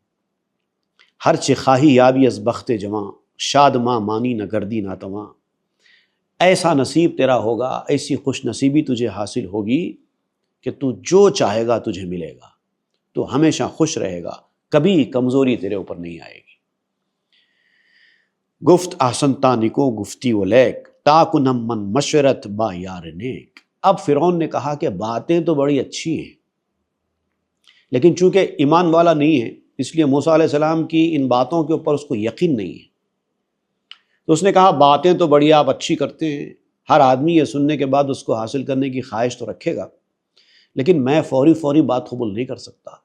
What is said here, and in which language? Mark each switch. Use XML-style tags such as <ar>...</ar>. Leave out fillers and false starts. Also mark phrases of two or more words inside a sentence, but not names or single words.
<fa>ہر چہ خواہی یابی از بخت جواں، شاد ماں مانی نہ گردی ناتواں۔</fa> <ur>ایسا نصیب تیرا ہوگا، ایسی خوش نصیبی تجھے حاصل ہوگی کہ تو جو چاہے گا تجھے ملے گا، تو ہمیشہ خوش رہے گا، کبھی کمزوری تیرے اوپر نہیں آئے گی۔</ur> <fa>گفت احسنتا نکو گفتی و لیک، تاکنم من مشورت با یار نیک۔</fa> <ur>اب فرعون نے کہا کہ باتیں تو بڑی اچھی ہیں، لیکن چونکہ ایمان والا نہیں ہے، اس لیے موسیٰ</ur> <ar>علیہ السلام</ar> <ur>کی ان باتوں کے اوپر اس کو یقین نہیں ہے۔ تو اس نے کہا باتیں تو بڑی آپ اچھی کرتے ہیں، ہر آدمی یہ سننے کے بعد اس کو حاصل کرنے کی خواہش تو رکھے گا، لیکن میں فوری بات قبول نہیں کر سکتا۔</ur>